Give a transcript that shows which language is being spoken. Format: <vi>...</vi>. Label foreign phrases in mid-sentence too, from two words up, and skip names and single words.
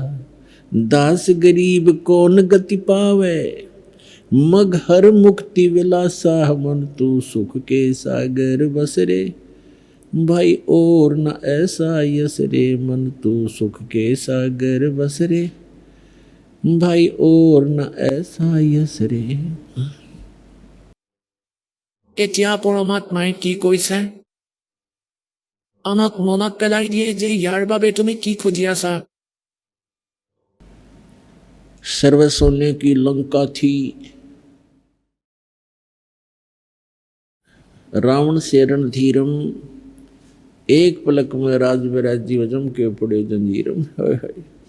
<hi>दास गरीब कौन गति पावे मग हर मुक्ति विलासा मन तू सुख के सागर बस रे भाई और न ऐसा यस रे मन तू सुख के सागर बस रे भाई और न ऐसा यस रे।</hi> <as>এতিয়া পৰমাত্মাই কি কৈছে আমাক মনত পেলাই দিয়ে যে ইয়াৰ বাবে তুমি কি খুজি আছা।</as> <hi>सर्व सोने की लंका थी, रावण से रणधीरम, एक पलक में राज राज्य वजम के पड़े जंजीरम। हाय हाय।</hi>